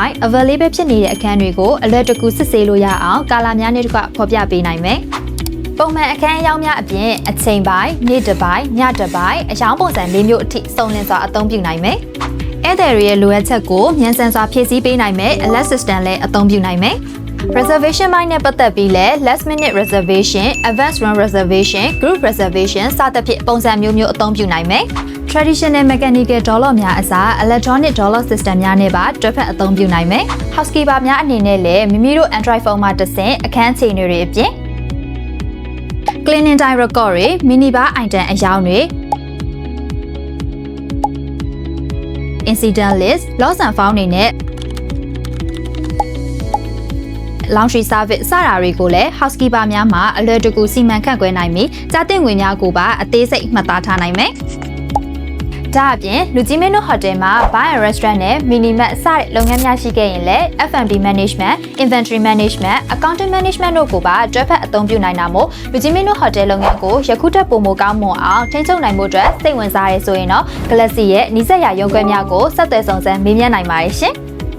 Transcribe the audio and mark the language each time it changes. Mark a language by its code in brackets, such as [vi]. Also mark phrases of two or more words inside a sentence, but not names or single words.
[my] Available ဖြစ်နေတဲ့အခန်းတွေကိုအလွယ်တကူစစ်ဆေးလို့ရအောင်ကာလာများနဲ့တကွဖော်ပြပေးနိုင်မယ်။ပုံမှန်အခန်းအယောင်များအပြင်အချိန်ပိုင်း၊နေ့တစ်ပိုင်း ၊ညတစ်ပိုင်းအယောင်ပုံစံ၄မျိုးအထိစုံလင်စွာအသုံးပြုနိုင်မယ်။ဧည့်သည်တွေရဲ့လိုအပ်ချက်ကိုမြန်ဆန်စွာဖြည့်ဆ ည်းပေးနိုင်မယ် [en] Alert System [my] လည်းအသုံးပြုနိုင်မယ်။ Reservation ပိုင်းနဲ့ပတ်သက်ပြီးလဲ [en] last minute reservation, advanced room reservation, group reservation [my] စသဖြင့်ပုံစံမျိုးမျိုးအသုံးပြုနိုင်မယ်။ [en] Traditional mechanical dollar [my] များအစား [en] electronic dollar system [my] များနဲ့ပါတွဲဖက်အသုံးပြုနိုင်မယ်။ Housekeeper များအနေနဲ့လည်းမိမိတို့ [en] Android phone [my] မှာတစ်ဆင့်အခန်းချိန်တွေအပြင် [en] cleaning time record [my] တွေ [en] mini bar item [my] အယောင်တွေ [en] incident list, loss and found [my] တွေနဲ့ [en] laundry service [my] စတာတွေကိုလည်း housekeeper များမှာအလွယ်တကူစီမံခန့်ခွဲ နိုင်ပြီးကြားသိငွေများကိုပါအသေးစိတ်မှတ်သားထားနိုင်မယ်။ဒါအပြင်လူကြီးမင်းတို့ဟိုတယ်မှာ [en] bar and restaurant [my] နဲ့ [en] mini mart [my] စတဲ့လုပ်ငန်းများရှိခဲ့ရင်လည်း [en] F&B management, inventory management, accounting management [my] တို့ကိုပါတွဲဖက်အသုံးပြုနိုင်တာမို့လူကြီးမင်းတို့ဟိုတယ်လုပ်ငန်းကိုယခုထက်ပိုမိုကောင်းမွန်အောင်ထိန်းချုပ်နိုင်မှုအတွက်စိတ်ဝင်စားရဲဆိုရင်တော့ Galaxy ရဲ့နီးစပ်ရာရုံးခွဲများကိုဆက်သွယ်စုံစမ်းမေးမြန်းနိုင်ပါတယ်ရှင်။